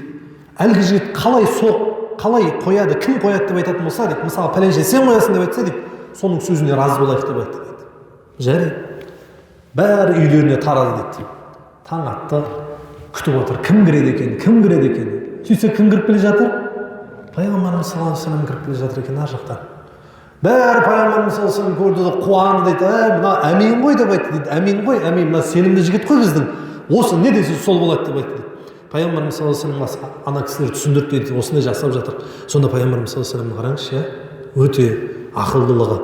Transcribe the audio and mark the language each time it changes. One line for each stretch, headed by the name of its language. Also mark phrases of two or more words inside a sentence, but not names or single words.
Kazakh: Әлгі жігіт қалай қояды, кім қояды деп айтатын болса дейді, мысалы пәленше сен қоясың деп айтса дейді, соның сөзіне разы болайық деп айтты дейді. Жарайды. Бәрі үйлеріне тарады дейді. Таң атты, күтіп отыр, кім кіреді екен. Сөйтсе кім кіріп келе жатыр? Пайғамбарымыз
Arabic: صلى الله عليه وسلم
Kazakh: кіріп келе жатыр екен ар жақтан. Бәрі пайғамбарымыз
Arabic: صلى الله عليه
Kazakh: көрді де қуанды, дейді, мына әмин ғой деп айтты, дейді. Әмин ғой, әмин, мына сенімді жігіт қой біздің. Осы не десе сол болады деп айтты, дейді. Пайғамбарымыз
Arabic: صلى الله عليه وسلم
Kazakh: ана кісілер түсіндірді, дейді, осындай жасап жатыр. Сонда пайғамбарымыз
Arabic: صلى الله عليه وسلم
Kazakh: қараңызшы, өте ақылдылығы.